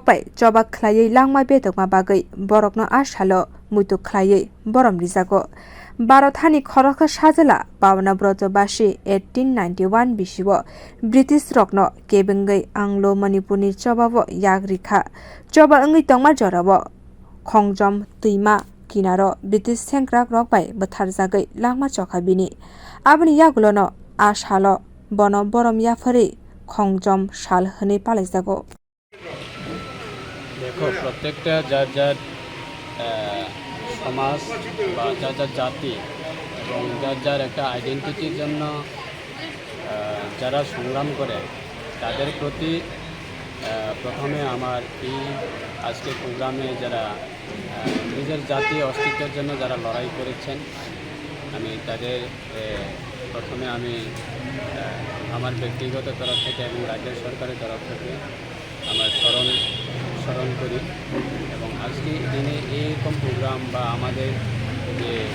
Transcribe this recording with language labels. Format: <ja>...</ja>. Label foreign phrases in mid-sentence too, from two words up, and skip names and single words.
<trp>बाय जबा खलायै लांमा बेदकमा बागै बरकनो आसालो मुतु खलायै बरम रिजागो भारत हानि खरख साजला पावना ब्रजबासी 1891 बिसिओ ब्रिटिश रकनो केबेंगै आंलो मणिपुरनि चबाबो यागरिखा चबा अंगै तंमा जराबो खंजम तुइमा किनारो ब्रिटिश सेंक्राक रक बाय बथारजागै लांमा चखा बिनि आबनि यागुलोनो आसालो बनो बरम याफरी खंजम साल हनै पालाइजागो।</trp> <bn>দেখো প্রত্যেকটা যার যার সমাজ বা যার যার জাতি এবং যার যার একটা আইডেন্টিটির জন্য যারা সংগ্রাম করে তাদের প্রতি প্রথমে আমার এই আজকে প্রোগ্রামে যারা নিজের জাতীয় অস্তিত্বের জন্য যারা লড়াই করেছেন আমি তাদের প্রথমে আমি আমার ব্যক্তিগত তরফ থেকে এবং রাজ্য সরকারের তরফ থেকে আমার স্মরণ করি এবং আজকে দিনে এইরকম প্রোগ্রাম বা আমাদের যে</bn>